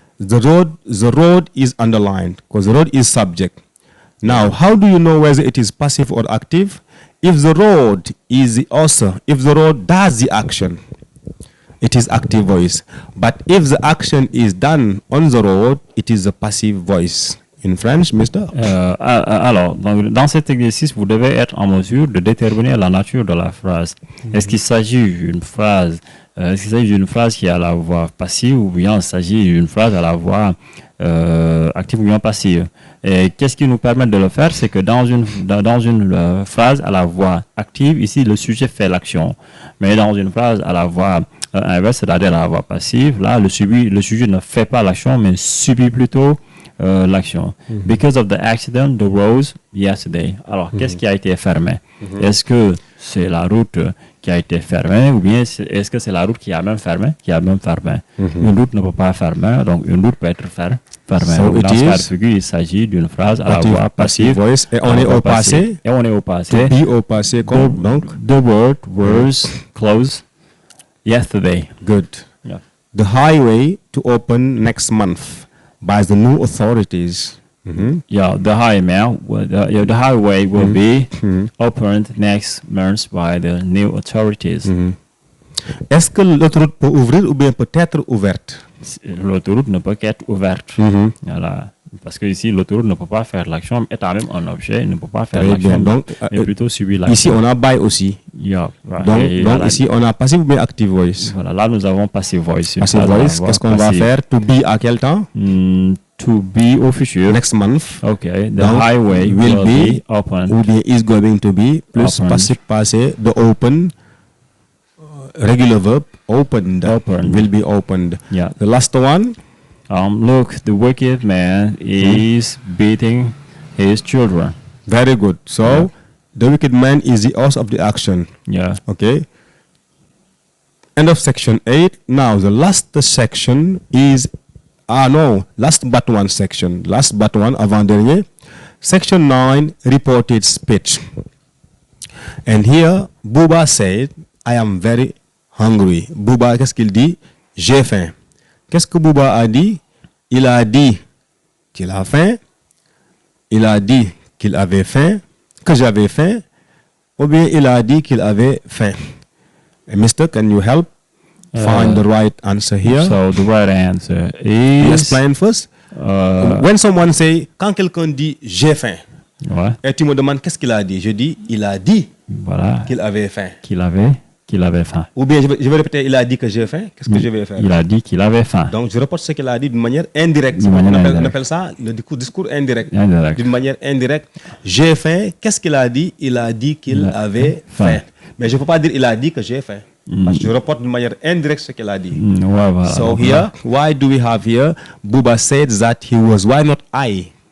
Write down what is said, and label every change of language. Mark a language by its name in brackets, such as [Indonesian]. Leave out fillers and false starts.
[English] The road is underlined because the road is subject. Now, how do you know whether it is passive or active? If the road is the author, if the road does the action, it is active voice. But if the action is done on the road, it is a passive voice. In French, Mister? [French] Alors, dans cet exercice, vous devez être en mesure de déterminer la nature de la phrase. Est-ce qu'il s'agit d'une phrase, qui a la voix passive ou bien il s'agit d'une phrase à la voix active ou bien passive? Et qu'est-ce qui nous permet de le faire? C'est que dans une phrase à la voix active, ici, le sujet fait l'action. Mais dans une phrase à la voix inverse, c'est-à-dire à la voix passive, là, le sujet ne fait pas l'action, mais subit plutôt l'action. [English] Because of the accident, the roads yesterday. [French] Alors, qu'est-ce qui a été fermé? Est-ce que c'est la route qui a été fermée ou bien est-ce que c'est la route qui a même fermé? Une route ne peut pas fermer, donc une route peut être fermée. [English] So [French] Donc, dans ce cas de figure, il s'agit d'une phrase à la voix passive. Voice. Et on est au passé. Et on est au passé. To be au passé comme donc. [English] The word was closed yesterday. Good. Yeah. The highway to open next month by the new authorities. Yeah, the highway will be opened next month by the new authorities. [French] Est-ce que l'autoroute peut ouvrir ou bien peut être ouverte? L'autoroute ne peut qu'être ouverte. Voilà. Parce que ici, l'autoroute ne peut pas faire l'action, étant même un objet, il ne peut pas faire l'action, mais plutôt subir l'action. Ici, on a by aussi. [English] Yeah, right. [French] Donc ici, on a passive ou bien active voice. Voilà, là, nous avons passive voice. Passive voice, qu'est-ce qu'on va faire? To be à quel temps? To be au futur. [English] Next month. Okay, the highway will be open. [French] Ou bien [English] is going to be, plus passive passé, the open, regular verb, opened. Will be opened. Yeah. The last one? Look, the wicked man is beating his children. Very good. So, the wicked man is the cause of the action. Yeah. Okay. End of section 8. Now, the last section is... last but one section. Last but one, [French] avant-dernier. [English] Section 9, reported speech. And here, Bouba said, I am very hungry. [French] Bouba, qu'est-ce qu'il dit? J'ai faim. Qu'est-ce que Bouba a dit? Il a dit qu'il a faim. Il a dit qu'il avait faim, que j'avais faim. Ou bien il a dit qu'il avait faim. [English] Mister, can you help find the right answer here? So the right answer is... Let's explain first. When someone say, [French] quand quelqu'un dit j'ai faim, et tu me demandes qu'est-ce qu'il a dit, je dis, il a dit qu'il avait faim. Qu'il avait faim. Ou bien je vais répéter, il a dit que j'ai faim, qu'est-ce que je vais faire? Il a dit qu'il avait faim. Donc je reporte ce qu'il a dit d'une manière indirecte. On appelle ça le discours indirect. D'une manière indirecte. J'ai faim, qu'est-ce qu'il a dit? Il a dit qu'il avait faim. Mais je ne peux pas dire il a dit que j'ai faim. Parce que je reporte d'une manière indirecte ce qu'il a dit. [English] So here, why do we have here? Bouba said that he was, why not I?